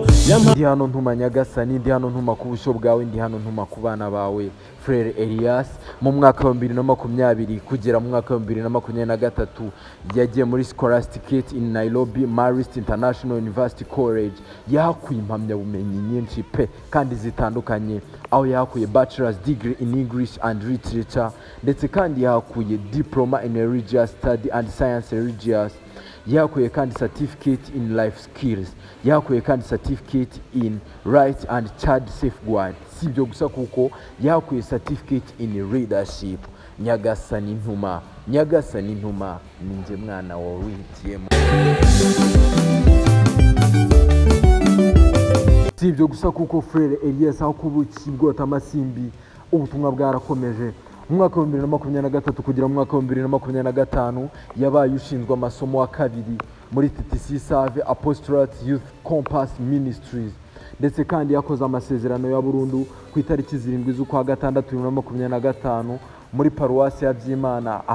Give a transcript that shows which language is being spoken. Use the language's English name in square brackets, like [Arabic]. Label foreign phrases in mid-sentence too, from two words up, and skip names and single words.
[Kinyarwanda] Ndi hano ntuma Nyagasani, ndi hano ntuma ku busho bwawe, ndi hano ntuma ku bana bawe. Frere Elias mu mwaka wa 2020 kugera mu mwaka wa 2023 yagiye muri Scholasticate in Nairobi Marist International University College. Yahakuye impamyabumenyi nyinshi pe kandi zitandukanye, aho yahakuye [English] bachelor's degree in English and Literature [Kinyarwanda] ndetse kandi yahakuye [English] diploma in religious study and science religious. [Kinyarwanda] Yahakuye kandi [English] certificate in life skills, [Kinyarwanda] yahakuye kandi [English] certificate in right and child safeguard. [Kinyarwanda] Sibyo gusa kuko yahakuye [English] certificate in leadership. [Kinyarwanda] Nyagasani ntuma, Nyagasani ntuma, ninjye mwana wawe wihitiyemo. Sibyo gusa kuko Frere Elias aho kubuki bwota amasimbi ubutumwa bwarakomeje. Mu mwaka wa 2023 kugera mu mwaka wa 2025 yabaye ushinzwe amasomo wa kabiri muri TTC Save Apostolate Youth Compass Ministries, ndetse kandi yakoze amasezerano ya burundu ku itariki 7 z'ukwa gatandatu 2025 muri paruwasi ya Byimana.